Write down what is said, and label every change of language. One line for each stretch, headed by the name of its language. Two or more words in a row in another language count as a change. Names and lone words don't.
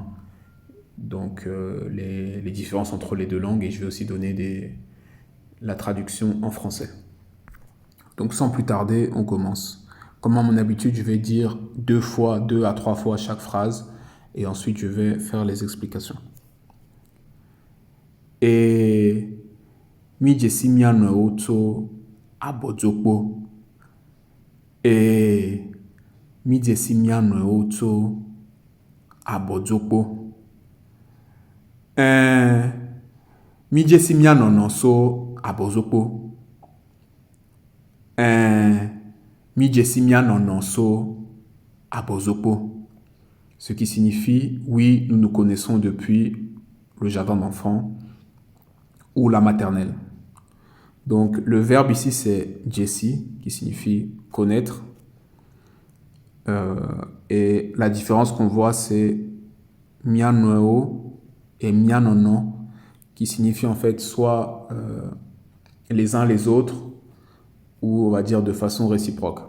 French: Donc les différences entre les deux langues, et je vais aussi donner la traduction en français. Donc sans plus tarder, on commence. Comme à mon habitude, je vais dire 2 à 3 fois chaque phrase et ensuite je vais faire les explications.
Ewe: Et mi jesi mianɔ wotso abɔdzokpo. E mi jesi mianɔ wotso abɔdzokpo. Mi jesi mianɔ so abɔdzokpo. Mi jesi mianɔ so abɔdzokpo.
French: Ce qui signifie oui, nous nous connaissons depuis le jardin d'enfants ou la maternelle. Donc le verbe ici c'est jesi qui signifie connaître. Et la différence qu'on voit c'est mianoeo et mianono qui signifie en fait soit les uns les autres ou on va dire de façon réciproque.